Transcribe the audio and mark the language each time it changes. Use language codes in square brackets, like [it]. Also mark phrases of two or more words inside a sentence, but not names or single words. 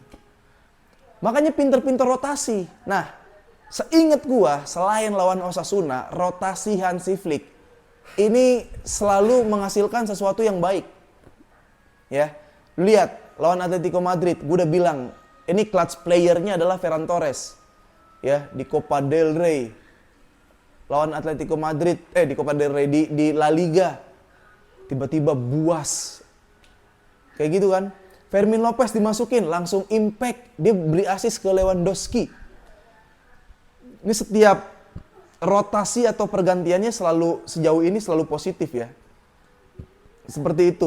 [id] Makanya pinter-pinter rotasi. Nah, seingat gua selain lawan Osasuna, rotasi Hansi Flick ini selalu menghasilkan sesuatu yang baik. Ya, lihat lawan Atletico Madrid, gua udah bilang ini [en] clutch playernya [id] adalah Ferran Torres. Ya, di Copa del Rey. Lawan Atletico Madrid, di Copa del Rey di La Liga. Tiba-tiba buas. Kayak gitu kan. Fermin Lopez dimasukin, langsung impact. Dia beri assist ke Lewandowski. Ini setiap rotasi atau pergantiannya sejauh ini selalu positif ya. Seperti itu.